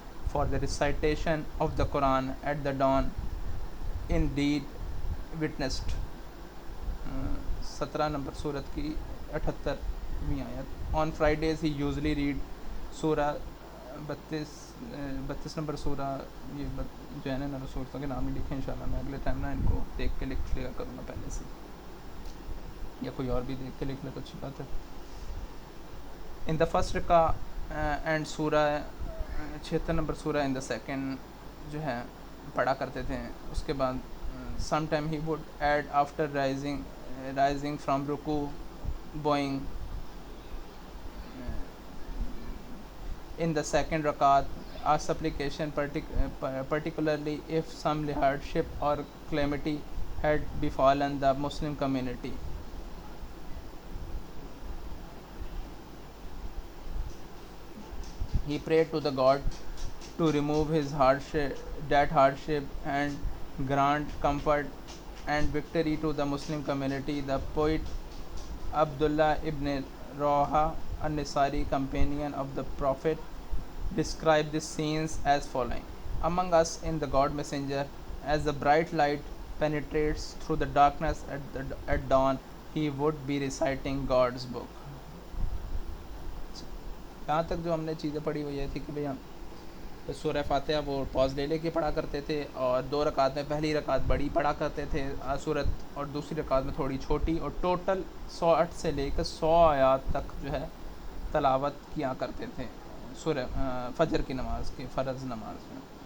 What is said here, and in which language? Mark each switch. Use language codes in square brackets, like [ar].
[en] For the recitation of the Quran at the dawn indeed witnessed. [hi] 17 number सूरत की 78वीं आयत. [en] On Fridays he usually read [hi] सूरा 32 number सूरा. ये जो है ना सूरतों के नाम ही लिखे इंशाल्लाह. मैं अगले टाइम ना इनको देख के लिख लिया करूँगा पहले से, या कोई और भी देख के लिख ले तो अच्छी बात है. [en] in the first रका and सूरा 76 नंबर सूरा इन द सेकेंड [hi] जो है पढ़ा करते थे. उसके बाद [en] sometime he would add after rising from ruku, bowing in the second rakat, a supplication particularly if some hardship or calamity had befallen the Muslim community. He prayed to the God to remove his hardship and grant comfort and victory to the Muslim community. The poet Abdullah ibn Rawaha, a Nisari companion of the Prophet, described these scenes as following: among us in the God Messenger, as the bright light penetrates through the darkness at dawn, he would be reciting God's book. [hi] यहाँ तक जो हमने चीज़ें पढ़ी हुई है थी कि भैया सूरह फातिहा वो पॉज ले लेके पढ़ा करते थे, और 2 रकात में पहली रकात बड़ी पढ़ा करते थे सूरत, और दूसरी रकात में थोड़ी छोटी, और टोटल 108 से लेकर 100 आयात तक जो है तलावत किया करते थे सूरह फजर की नमाज़ की, फ़र्ज़ नमाज में.